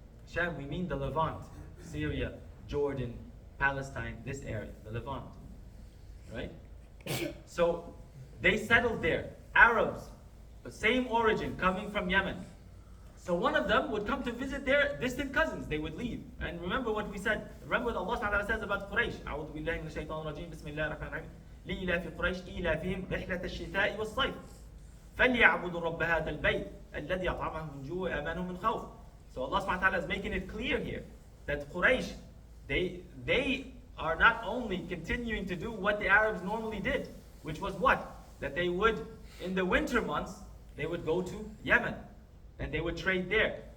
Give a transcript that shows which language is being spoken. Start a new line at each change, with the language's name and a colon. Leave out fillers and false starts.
English: Sham, we mean the Levant, Syria, Jordan, Palestine, this area, the Levant. Right? So they settled there. Arabs, the same origin, coming from Yemen. So one of them would come to visit their distant cousins. They would leave. And remember what we said. Remember what Allah subhanahu wa ta'ala says about Quraysh.
Arabic: أعوذ بالله من الشيطان الرجيم. Bismillahir, لإلاف قريش إيلافهم رحلة الشتاء والصيف. فَلْيَعْبُدُوا رَبَّ هَذَا الْبَيْتِ الَّذِي أَطْعَمَهُم مِّن جُوعٍ وَآمَنَهُم مِّن خَوْفٍ.
English: So Allah subhanahu wa ta'ala is making it clear here that Quraysh, they are not only continuing to do what the Arabs normally did, which was what? That they would, in the winter months, they would go to Yemen and they would trade there.